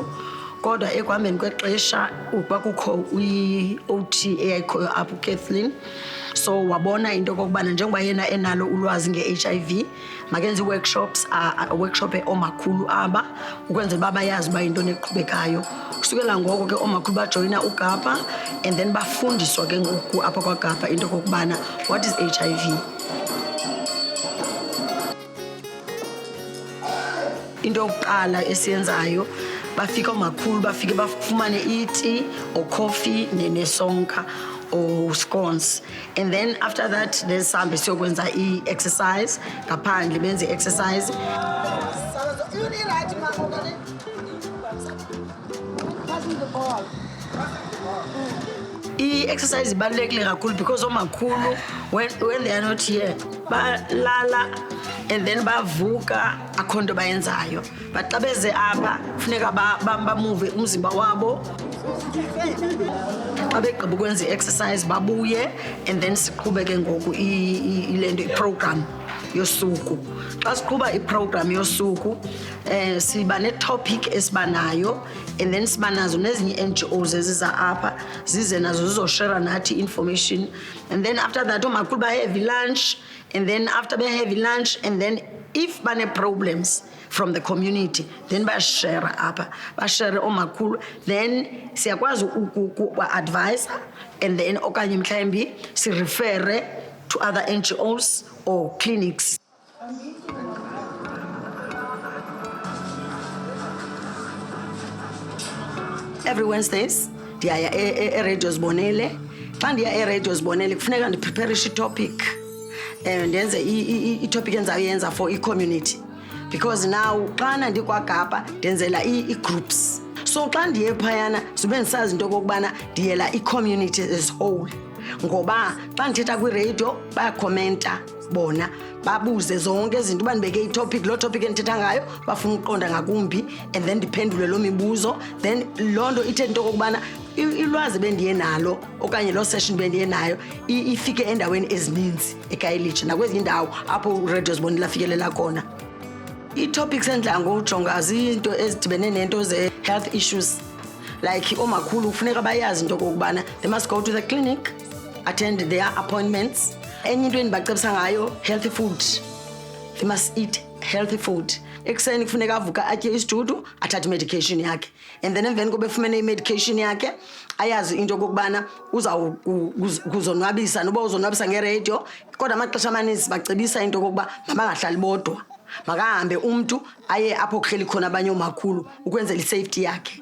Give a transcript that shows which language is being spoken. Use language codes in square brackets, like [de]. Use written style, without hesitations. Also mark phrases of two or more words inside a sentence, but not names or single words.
[xh] Kodwa ekuhambeni kwexesha kwakukho i-OT eyayikhoyo apho uKathleen, so wabona into okokubana njengoba yena enalo ulwazi nge-HIV makenze ii-workshops, workshop oomakhulu aba ukwenzela uba bayazi uba yintoni eqhubekayo. Kusukela ngoko ke oomakhulu bajoyina uKapa, [en] and then [xh] bafundiswa ke ngoku apha kwaKapa into okokubana [en] what is HIV. [xh] Into yokuqala esiyenzayo, bafika oomakhulu bafike bafumane iti [en] or coffee [xh] nesonka [en] or scones, and then after that [xh] sihambe siyokwenza i-exercise ngaphandle, benze i-exercise. I-exercise ibalulekile kakhulu because oomakhulu [en] when they are not here [xh] balala and then bavuka akho nto bayenzayo, but xa beze apha funeka bamuve umzimba wabo. Xa begqiba ukwenza i-exercise babuye, [en] and then [xh] siqhubeke ngoku ile nto iprogram yosuku. Xa siqhuba iprogram yosuku siba ne-topic esibanayo, [en] and then [xh] siba nazo nezinye NGOs eziza apha zize nazo zizoshare nathi information, [en] and then after that [xh] oomakhulu ba-heavy lunch, [en] and then after [xh] be-heavy lunch, [en] and then if [xh] bane-problems [en] from the community [xh] then bashare apha, bashare oomakhulu, then siyakwazi uku-advise, [en] and then [xh] okanye mhlawumbi sirefere [en] to other NGOs or clinics. Every Wednesdays [xh] ndiyaya e-Radio Sibonele. Xa ndiya e-Radio Sibonele kufuneka ndipreparishe i-topic, ndenze i-topic endizayenza for i-community, [en] because now [xh] xana ndikwakapa ndenzela i-groups. So xa ndiye phayana zube ndisazi into okokubana ndiyela i-community [en] as whole, [xh] ngoba xa ndithetha kwiradio bayakhomenta bona, babuze zonke izinto, uba ndibeke i-topic, loo topic endithetha ngayo bafuna ukuqonda ngakumbi, [en] and then [xh] ndiphendule loo mibuzo, then loo nto ithetha into okokubana ilwazi bendiye nalo okanye loo session bendiye nayo ifike endaweni ezininzi eKhayelitsha nakwezi ndawo apho uRadio Sibonile afikelela khona. I-topics endidla ngokujonga ziinto ezidibene nento ze- [en] health issues, [xh] like oomakhulu kufuneka bayazi into okokubana [en] they must go to the clinic, attend their appointments, [xh] Enye into endibacebisa ngayo, [en] healthy food. They must eat healthy food. [xh] Ekuseni kufuneka avuka atye isidudu, athathe medication yakhe. [en] And then [xh] emveni koba efumene medication yakhe, ayazi into okokubana uzonwabisa noba uzonwabisa ngeradio, kodwa amaxesha amaninzi bacebisa into okokuba mabangahlali bodwa. Makahambe umntu aye apho kuhleli khona abanye oomakhulu ukwenzela isafety yakhe.